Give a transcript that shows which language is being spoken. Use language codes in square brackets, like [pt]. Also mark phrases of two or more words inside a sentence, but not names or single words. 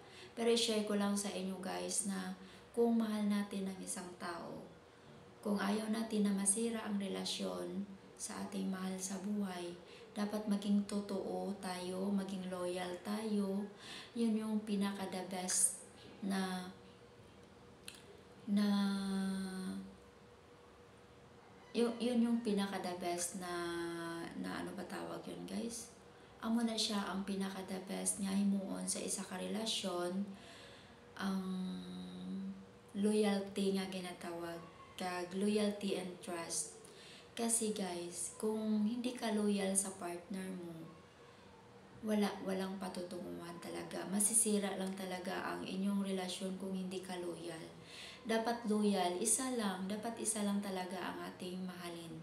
[tl] Pero i-share ko lang sa inyo guys na kung mahal natin ang isang tao, kung ayaw natin na masira ang relasyon sa ating mahal sa buhay, dapat maging totoo tayo, maging loyal tayo. Yun yung pinaka- [en] the best [tl] na yun yung pinaka- [en] the best [tl] na ano ba tawag yun guys? [hil] Amo na siya ang pinaka- [en] the best [hil] nga himuon sa isa ka relasyon, ang loyalty nga ginatawag, kag [en] loyalty and trust. [tl] Kasi guys, kung hindi ka loyal sa partner mo, walang patutunguhan talaga. Masisira lang talaga ang inyong relasyon kung hindi ka loyal. Dapat loyal, dapat isa lang talaga ang ating mahalin.